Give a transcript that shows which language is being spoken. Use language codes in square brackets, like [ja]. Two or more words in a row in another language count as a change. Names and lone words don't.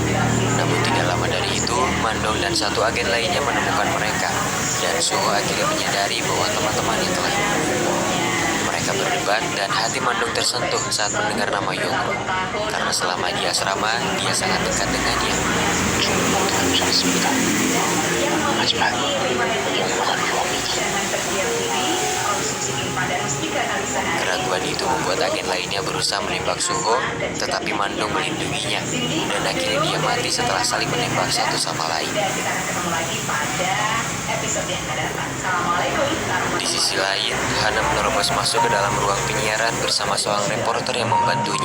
[id] Namun tidak lama dari itu, Mandong dan satu agen lainnya menemukan mereka. Dan Suho akhirnya menyadari bahwa teman-temannya telah membunuh. Mereka berdebat dan hati Mandong tersentuh saat mendengar nama Yongro. Karena selama di asrama, dia sangat dekat dengannya. [ko] 하지만 영로가 위험이다. [id] Keraguan itu membuat agen lainnya berusaha menembak Suho, tetapi Mandong melindunginya, dan akhirnya dia mati setelah saling menembak satu sama lain. Di sisi lain, Hana menerobos masuk ke dalam ruang penyiaran bersama seorang reporter yang membantunya.